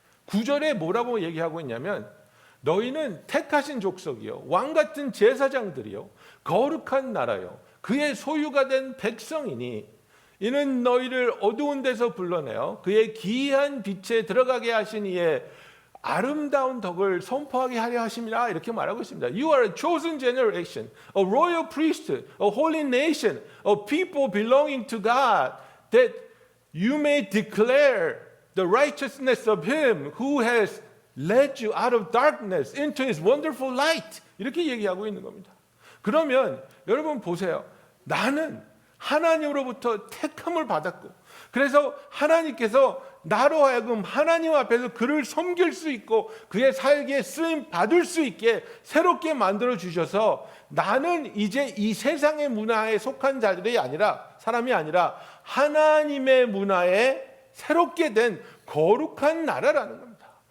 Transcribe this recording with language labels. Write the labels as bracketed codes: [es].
[ko] 9절에 뭐라고 얘기하고 있냐면 너희는 택하신 족속이요 왕 같은 제사장들이요 거룩한 나라요 그의 소유가 된 백성이니 이는 너희를 어두운 데서 불러내어 그의 기이한 빛에 들어가게 하신 이의 아름다운 덕을 선포하게 하려 하심이라, 이렇게 말하고 있습니다. [en] You are a chosen generation, a royal priesthood, a holy nation, a people belonging to God, that you may declare the righteousness of Him who has led you out of darkness into His wonderful light. [ko] 이렇게 얘기하고 있는 겁니다. 그러면 여러분 보세요. 나는 하나님으로부터 택함을 받았고 그래서 하나님께서 나로 하여금 하나님 앞에서 그를 섬길 수 있고 그의 살기에 쓰임 받을 수 있게 새롭게 만들어 주셔서 나는 이제 이 세상의 문화에 속한 자들이 아니라 사람이 아니라 하나님의 문화에 새롭게 된 거룩한 나라라는 겁니다.